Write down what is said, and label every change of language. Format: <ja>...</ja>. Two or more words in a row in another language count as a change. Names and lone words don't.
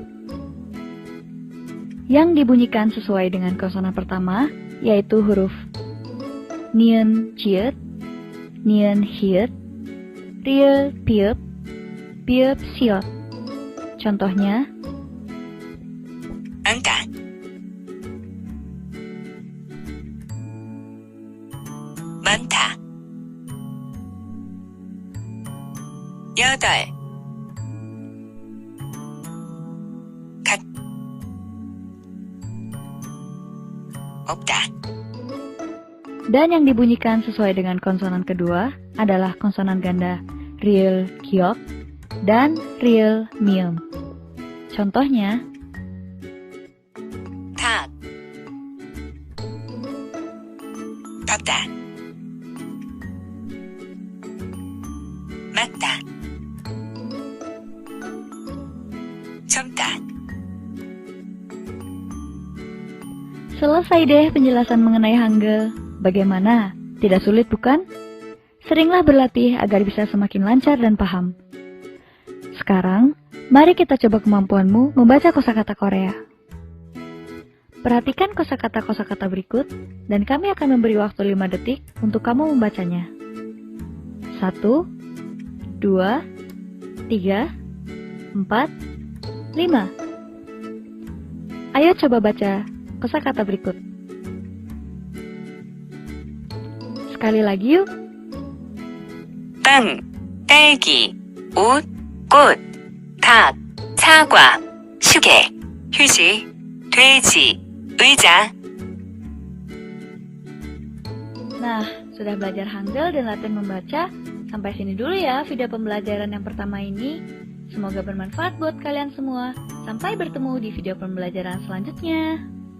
<id>Yang dibunyikan sesuai dengan konsonan pertama, yaitu huruf nien ciet, nien hiet, riel piep, piep siot. Contohnya, angka,</id> <ko>많다, 여덟, 없다.</ko> <id>dan yang dibunyikan sesuai dengan konsonan kedua adalah konsonan ganda riel giok dan riel miem. Contohnya,</id> <ko>닭, 덥다, 맞다, 젊다.</ko> <id>selesai deh penjelasan mengenai Hangul. Bagaimana? Tidak sulit bukan? Seringlah berlatih agar bisa semakin lancar dan paham. Sekarang, mari kita coba kemampuanmu membaca kosakata Korea. Perhatikan kosakata-kosakata berikut, dan kami akan memberi waktu 5 detik untuk kamu membacanya. 1, 2, 3, 4, 5. Ayo coba baca kosakata berikut. Sekali lagi yuk.</id> <ko>빵, 딸기, 옷, 꽃, 닭, 사과, 시계, 휴지, 돼지, 의자.</ko> <id>Nah, sudah belajar Hangul dan latihan membaca. Sampai sini dulu ya video pembelajaran yang pertama ini. Semoga bermanfaat buat kalian semua. Sampai bertemu di video pembelajaran selanjutnya.</id>